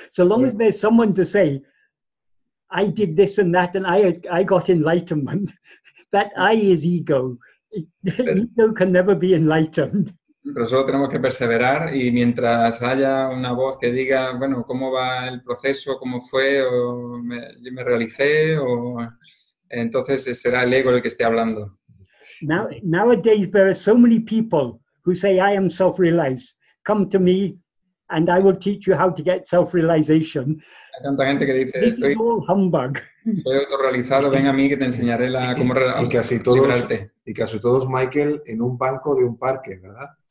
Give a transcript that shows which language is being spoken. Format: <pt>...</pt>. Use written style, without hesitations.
<en>So long as there's someone to say, I did this and that and I got enlightenment, that I is ego. Ego can never be enlightened.</en> <es>Pero solo tenemos que perseverar y mientras haya una voz que diga, bueno, cómo va el proceso, cómo fue, o me realicé, o entonces será el ego el que esté hablando.</es> <en>Nowadays there are so many people who say, I am self-realized. Come to me and I will teach you how to get self-realization.</en> <es>Hay tanta gente que dice, estoy autorrealizado, ven a mí que te enseñaré cómo liberarte. Y casi todos, Michael, en un banco de un parque, ¿verdad?</es>